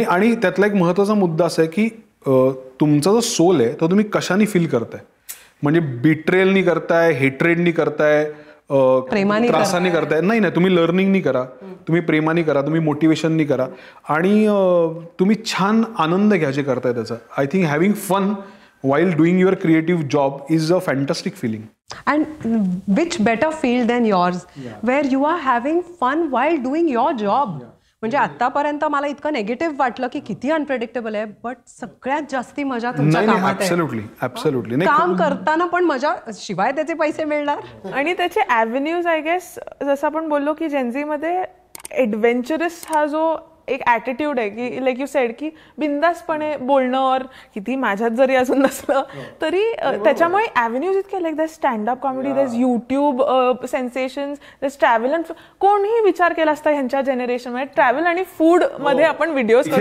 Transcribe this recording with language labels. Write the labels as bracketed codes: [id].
[mr] नाही, आणि त्यातला एक महत्वाचा मुद्दा असा आहे की तुमचा जो सोल आहे तो तुम्ही कशाने फील करताय. म्हणजे बिट्रेलनी करताय, हेट्रेडनी करताय, त्रासाने करताय, नाही नाही, तुम्ही लर्निंगनी करा, तुम्ही प्रेमाने करा, तुम्ही मोटिवेशननी करा, आणि तुम्ही छान आनंद घ्या जे करताय त्याचा. [en] I think having fun while doing your creative job is a fantastic feeling. And which better field than yours, where you are having fun while doing your job. [mr] म्हणजे आतापर्यंत मला इतकं नेगेटिव्ह वाटलं की किती अनप्रेडिक्टेबल आहे, बट सगळ्यात जास्ती मजा तुमच्या कामात आहे. ऍब्सोल्युटली काम करताना पण मजा, शिवाय त्याचे पैसे मिळणार. आणि त्याचे ॲव्हेन्यूज [en] I guess, [mr] जसं आपण बोललो की जेनझीमध्ये एडव्हेंचरस हा जो एक ॲटिट्यूड आहे की [en] like you said [mr] की बिंदासपणे बोलणं, और किती माझ्यात जरी अजून नसलं तरी त्याच्यामुळे ॲव्हेन्यूज इतके, [en] like that stand up comedy, that YouTube sensations, that travel and, [mr] कोणीही विचार केला असता ह्यांच्या जनरेशनमध्ये ट्रॅव्हल आणि फूड मध्ये आपण व्हिडिओज